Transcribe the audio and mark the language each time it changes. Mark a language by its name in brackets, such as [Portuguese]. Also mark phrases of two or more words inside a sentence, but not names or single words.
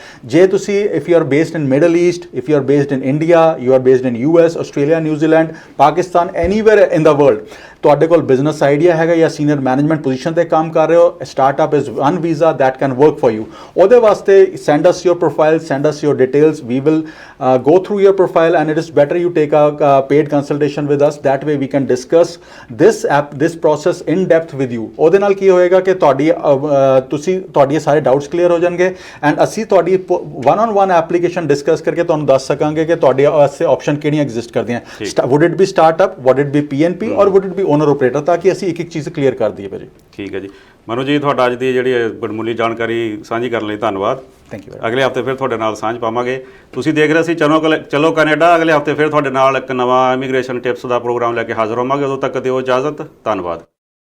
[Punjabi] ਜੇ ਤੁਸੀਂ [English] if you are based in Middle East, if you are based in India, you are based in US, Australia, New Zealand, Pakistan, anywhere in the world, [Punjabi] ਤੁਹਾਡੇ ਕੋਲ ਬਿਜ਼ਨਸ ਆਈਡੀਆ ਹੈਗਾ ਜਾਂ ਸੀਨੀਅਰ ਮੈਨੇਜਮੈਂਟ ਪੋਜੀਸ਼ਨ ਤੇ ਕੰਮ ਕਰ ਰਹੇ ਹੋ, [English] startup is one visa that can work for you. [Punjabi] ਉਹਦੇ ਵਾਸਤੇ [English] send us your profile, send us your details, we will go through your profile, and it is better you take a paid consultation with us, that way we can discuss this process in depth with you। [Punjabi] ਉਹਦੇ ਨਾਲ ਕੀ ਹੋਏਗਾ ਕਿ ਤੁਹਾਡੇ ਸਾਰੇ [English] doubts clear [Punjabi] ਹੋ ਜਾਣਗੇ, ਐਂਡ ਅਸੀਂ ਤੁਹਾਡੀ [English] one on one application discuss [Punjabi] ਕਰਕੇ ਤੁਹਾਨੂੰ ਦੱਸ ਸਕਾਂਗੇ ਕਿ ਤੁਹਾਡੇ ਵਾਸਤੇ ਆਪਸ਼ਨ ਕਿਹੜੀਆਂ ਐਗਜ਼ਿਸਟ ਕਰਦੀਆਂ। [English] would it be startup, would it be PNP, or would it be owner operator, [Punjabi] ਤਾਂ ਕਿ ਅਸੀਂ ਇੱਕ ਇੱਕ ਚੀਜ਼ ਕਲੀਅਰ ਕਰ ਦਈਏ ਭਾਜੀ। ਠੀਕ ਹੈ ਜੀ। ਮਨੂ ਜੀ ਤੁਹਾਡਾ ਅੱਜ ਦੀ ਜਿਹੜੀ ਵਡਮੁੱਲੀ ਜਾਣਕਾਰੀ ਸਾਂਝੀ ਕਰਨ ਲਈ ਧੰਨਵਾਦ। [English] thank you. [Punjabi] ਅਗਲੇ ਹਫਤੇ ਫਿਰ ਤੁਹਾਡੇ ਨਾਲ ਸਾਂਝ ਪਾਵਾਂਗੇ। ਤੁਸੀਂ ਦੇਖ ਰਹੇ ਸੀ ਚਲੋ ਕੈਨੇਡਾ। ਅਗਲੇ ਹਫਤੇ ਫਿਰ ਤੁਹਾਡੇ ਨਾਲ ਇੱਕ ਨਵਾਂ ਇਮੀਗ੍ਰੇਸ਼ਨ ਟਿਪਸ ਦਾ ਪ੍ਰੋਗਰਾਮ ਲੈ ਕੇ ਹਾਜ਼ਰ ਹੋਵਾਂਗੇ। ਉਦੋਂ ਤੱਕ ਦਿਓ ਇਜਾਜ਼ਤ। ਧੰਨਵਾਦ।